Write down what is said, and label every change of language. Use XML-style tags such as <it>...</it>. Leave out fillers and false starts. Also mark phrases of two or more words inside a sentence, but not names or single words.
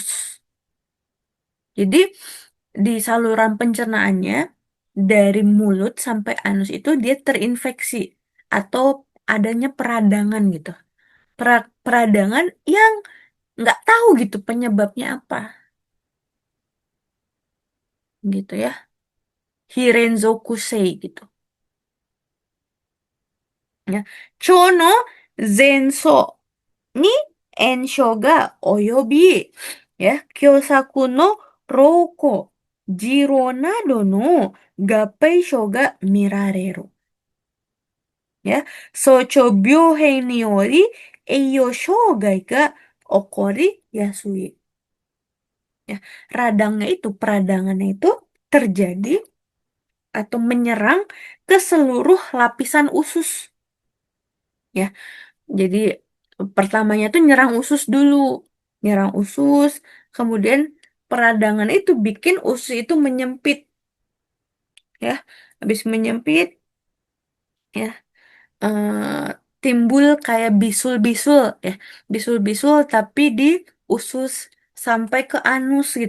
<id>Jadi, di saluran pencernaannya dari mulut sampai anus itu dia terinfeksi atau adanya peradangan gitu. Peradangan yang nggak tahu gitu penyebabnya apa gitu ya.</id> <ja>非連続性</ja> <id>gitu. Ya.</id> <ja>腸の全層に炎症が及び、狭窄や瘻孔、痔瘻などの合併症が見られる. Ya, 小腸病変により栄養障害が起こりやすい.</ja> <id>Ya, peradangannya itu terjadi atau menyerang ke seluruh lapisan usus. Ya, jadi pertamanya tuh nyerang usus dulu, nyerang usus, kemudian peradangan itu bikin usus itu menyempit, ya, habis menyempit, ya, timbul kayak bisul-bisul, ya, bisul-bisul tapi di usus sampai ke anus gitu.</id>